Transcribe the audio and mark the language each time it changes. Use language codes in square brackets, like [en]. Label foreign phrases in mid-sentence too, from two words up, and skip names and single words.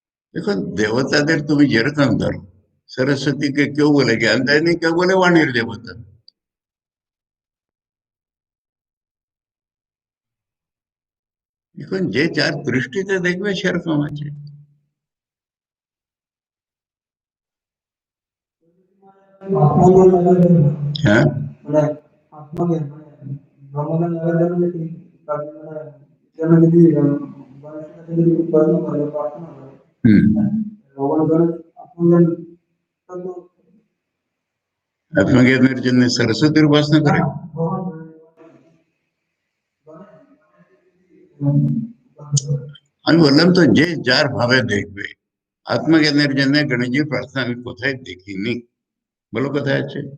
[bn] देखो देवताদের তুমি যেরকম ধরো সরস্বতীকে কেউ বলে জ্ঞান দেয়নি, কেউ বলে বাণীর দেবতা। এখন যে যার দৃষ্টিতে দেখবে সেরকম আছে। [mr] आत्मज्ञान लागायला [bn] হ্যাঁ। [mr] म्हणजे आत्मज्ञान म्हणजे ब्रह्मज्ञान लागायला म्हणजे की काही म्हणजे त्यांना किती बऱ्याचशा कधी उपासना झाली प्रार्थना झाली হুম। भगवान आत्मज्ञान तर तो [bn] আত্মজ্ঞানের জন্য সরস্বতীর উপাসনা করে। [mr] भगवान [bn] আমি বললাম তো যে যার ভাবে দেখবে। আত্মজ্ঞানের জন্য গণেশজির প্রার্থনা আমি কোথায় দেখিনি, বলো কোথায় আছে?